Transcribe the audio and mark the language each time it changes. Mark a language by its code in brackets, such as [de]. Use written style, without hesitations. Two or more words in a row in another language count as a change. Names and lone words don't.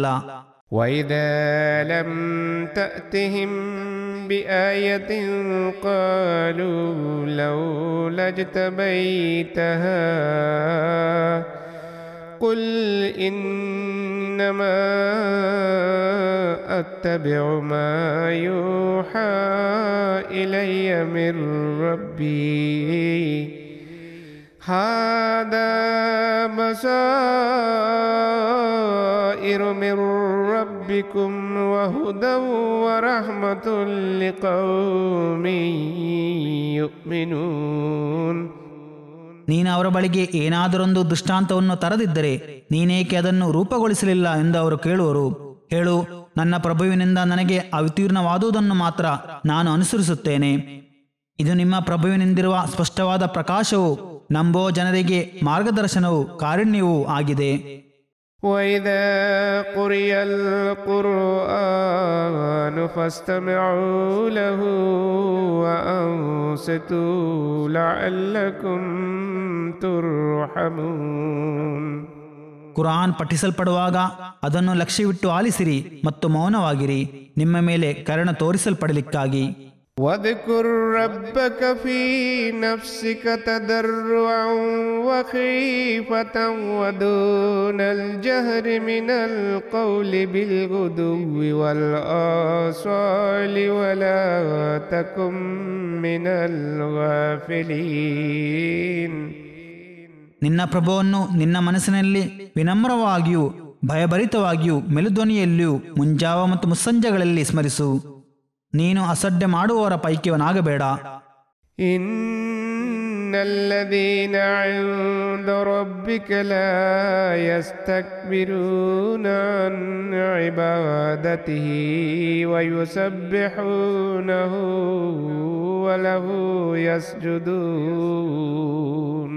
[ar] وإذا لم تأتهم بآية قالوا لولا اجتبيتها قل إن إنما أتبع ما يوحى إلي من ربي هذا بصائر من ربكم وهدى ورحمة لقوم يؤمنون. [kn] ನೀನು ಅವರ ಬಳಿಗೆ ಏನಾದರೊಂದು ದೃಷ್ಟಾಂತವನ್ನು ತರದಿದ್ದರೆ ನೀನೇಕೆ ಅದನ್ನು ರೂಪುಗೊಳಿಸಲಿಲ್ಲ ಎಂದು ಅವರು ಕೇಳುವರು. ಹೇಳು, ನನ್ನ ಪ್ರಭುವಿನಿಂದ ನನಗೆ ಅವತೀರ್ಣವಾದುದನ್ನು ಮಾತ್ರ ನಾನು ಅನುಸರಿಸುತ್ತೇನೆ. ಇದು ನಿಮ್ಮ ಪ್ರಭುವಿನಿಂದಿರುವ ಸ್ಪಷ್ಟವಾದ ಪ್ರಕಾಶವು ನಂಬೋ ಜನರಿಗೆ ಮಾರ್ಗದರ್ಶನವೂ ಕಾರುಣ್ಯವೂ ಆಗಿದೆ. [ar] وإذا قرئ القرآن فاستمعوا له وأنصتوا لعلكم ترحمون. [kn] ಕುರಾನ್ ಪಠಿಸಲ್ಪಡುವಾಗ ಅದನ್ನು ಲಕ್ಷ್ಯವಿಟ್ಟು ಆಲಿಸಿರಿ ಮತ್ತು ಮೌನವಾಗಿರಿ, ನಿಮ್ಮ ಮೇಲೆ ಕರುಣೆ ತೋರಿಸಲ್ಪಡಲಿಕ್ಕಾಗಿ. [ar] واذكر ربك في نفسك تضرعا وخيفة ودون الجهر من القول بالغدو والآصال ولا تكن من الغافلين. [kn] ನಿನ್ನ ಪ್ರಭುವನ್ನು ನಿನ್ನ ಮನಸ್ಸಿನಲ್ಲಿ ವಿನಮ್ರವಾಗಿಯೂ ಭಯಭರಿತವಾಗಿಯೂ ಮೆಲುಧ್ವನಿಯಲ್ಲಿಯೂ ಮುಂಜಾವ ಮತ್ತು ಮುಸ್ಸಂಜೆಗಳಲ್ಲಿ ಸ್ಮರಿಸು. ನೀನು ಅಸಡ್ಡೆ ಮಾಡುವವರ ಪೈಕಿಯವನಾಗಬೇಡ. [ar] إن الذين عند ربك لا يستكبرون عن عبادته ويسبحونه وله يسجدون.